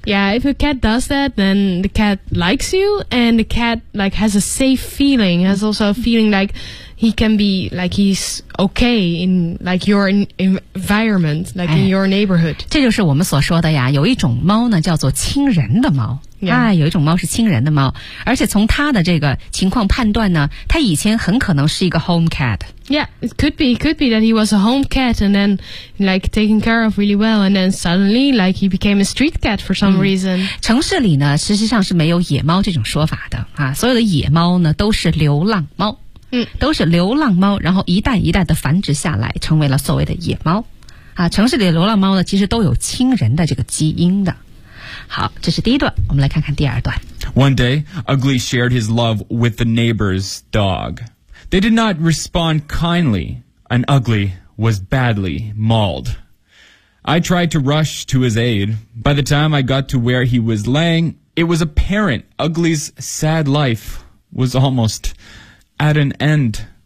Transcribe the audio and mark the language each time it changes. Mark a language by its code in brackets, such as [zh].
[en] Yeah, if a cat does that, then the cat likes you and the cat like has a safe feeling, has also a feeling like,He can be like he's okay in like your environment, like in your neighborhood. [zh] 这就是我们所说的呀，有一种猫呢叫做亲人的猫。 [en] Yeah. [zh] 哎，有一种猫是亲人的猫，而且从它的这个情况判断呢，它以前很可能是一个 home cat. [en] Yeah, it could be that he was a home cat and then like taken care of really well, and then suddenly like he became a street cat for some reason. [zh] 城市里呢，实际上是没有野猫这种说法的啊，所有的野猫呢都是流浪猫。都是流浪猫，然后一代一代的繁殖下来，成为了所谓的野猫。啊，城市里的流浪猫呢，其实都有亲人的这个基因的。好，这是第一段，我们来看看第二段。 [en] One day, Ugly shared his love with the neighbor's dog. They did not respond kindly, and Ugly was badly mauled. I tried to rush to his aid. By the time I got to where he was laying, it was apparent Ugly's sad life was almost... at an end.